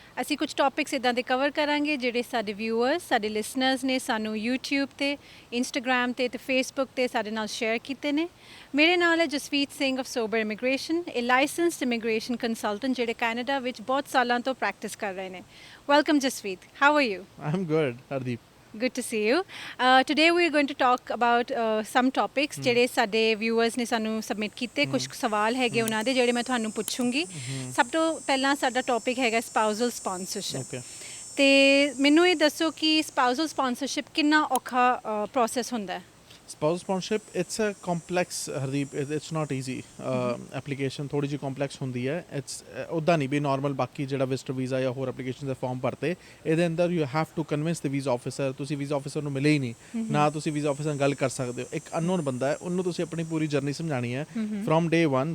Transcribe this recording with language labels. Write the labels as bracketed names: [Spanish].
[Punjabi] ਅਸੀਂ ਕੁਝ ਟੌਪਿਕਸ ਇੱਦਾਂ ਦੇ ਕਵਰ ਕਰਾਂਗੇ ਜਿਹੜੇ ਸਾਡੇ ਵਿਊਅਰਸ, ਸਾਡੇ ਲਿਸਨਰਸ ਨੇ ਸਾਨੂੰ YouTube ਤੇ, ਇੰਸਟਾਗ੍ਰਾਮ ਤੇ ਫੇਸਬੁੱਕ ਤੇ ਸਾਡੇ ਨਾਲ ਸ਼ੇਅਰ ਕੀਤੇ ਨੇ। ਮੇਰੇ ਨਾਲ ਹੈ ਜਸਵੀਤ ਸਿੰਘ ਆਫ ਸੋਬਰ ਇਮੀਗ੍ਰੇਸ਼ਨ, ਇਹ ਲਾਇਸੈਂਸਡ ਇਮੀਗ੍ਰੇਸ਼ਨ ਕੰਸਲਟੈਂਟ ਜਿਹੜੇ ਕੈਨੇਡਾ ਵਿੱਚ ਬਹੁਤ ਸਾਲਾਂ ਤੋਂ ਪ੍ਰੈਕਟਿਸ ਕਰ ਰਹੇ ਨੇ। [English] Welcome Jasveet, how are you? I'm good, Hardeep. Good to see you. Today we are going to talk about some topics [Punjabi] ਜਿਹੜੇ ਸਾਡੇ viewers ਨੇ ਸਾਨੂੰ ਸਬਮਿਟ ਕੀਤੇ। ਕੁਝ ਸਵਾਲ ਹੈਗੇ ਉਹਨਾਂ ਦੇ ਜਿਹੜੇ ਮੈਂ ਤੁਹਾਨੂੰ ਪੁੱਛੂੰਗੀ। ਸਭ ਤੋਂ ਪਹਿਲਾਂ ਸਾਡਾ ਟੌਪਿਕ ਹੈਗਾ ਸਪਾਊਸਲ ਸਪਾਂਸਰਸ਼ਿਪ। [English] Okay. [Punjabi] ਤੇ ਮੈਨੂੰ ਇਹ ਦੱਸੋ ਕਿ ਸਪਾਊਸਲ ਸਪਾਂਸਰਸ਼ਿਪ ਕਿੰਨਾ ਔਖਾ ਪ੍ਰੋਸੈਸ ਹੁੰਦਾ ਹੈ? [English] Spouse sponsorship, it's a complex, Hardeep. It's not easy. [Punjabi] Application ਥੋੜੀ ਜਿਹੀ complex ਹੁੰਦੀ ਹੈ। It's ਉੱਦਾਂ ਨਹੀਂ ਵੀ normal ਬਾਕੀ ਜਿਹੜਾ ਵਿਜ਼ਟਰ ਵੀਜ਼ਾ ਜਾਂ ਹੋਰ ਐਪਲੀਕੇਸ਼ਨ ਦੇ ਫਾਰਮ ਭਰਤੇ, ਇਹਦੇ ਅੰਦਰ [English] you have to convince the visa officer। [Punjabi] ਤੁਸੀਂ ਵੀਜ਼ਾ ਆਫਿਸਰ ਨੂੰ ਮਿਲੇ ਹੀ ਨਹੀਂ ਨਾ, ਤੁਸੀਂ ਵੀਜ਼ਾ ਆਫਿਸਰ ਨਾਲ ਗੱਲ ਕਰ ਸਕਦੇ ਹੋ। ਇੱਕ ਅਨਨੋਨ ਬੰਦਾ ਹੈ, ਉਹਨੂੰ ਤੁਸੀਂ ਆਪਣੀ ਪੂਰੀ ਜਰਨੀ ਸਮਝਾਣੀ ਹੈ [English] From day 1।